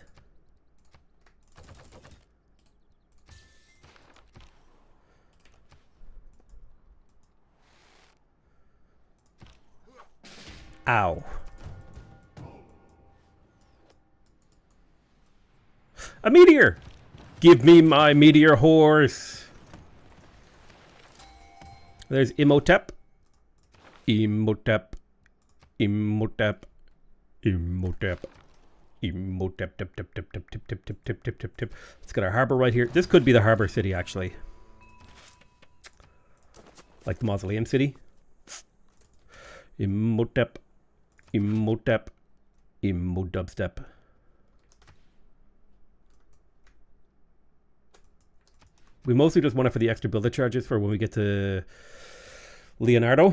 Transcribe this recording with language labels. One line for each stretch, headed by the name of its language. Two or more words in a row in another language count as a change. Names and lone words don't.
English: Ow. A meteor! Give me my meteor horse! There's Imhotep. Imhotep. Imhotep. Imhotep. Imhotep. Tip, tip, tip, tip, tip, tip, tip, tip, tip, tip, tip. Let's get our harbor right here. This could be the harbor city, actually. Like the mausoleum city. Imhotep. Imhotep. Immodubstep. We mostly just want it for the extra builder charges for when we get to Leonardo.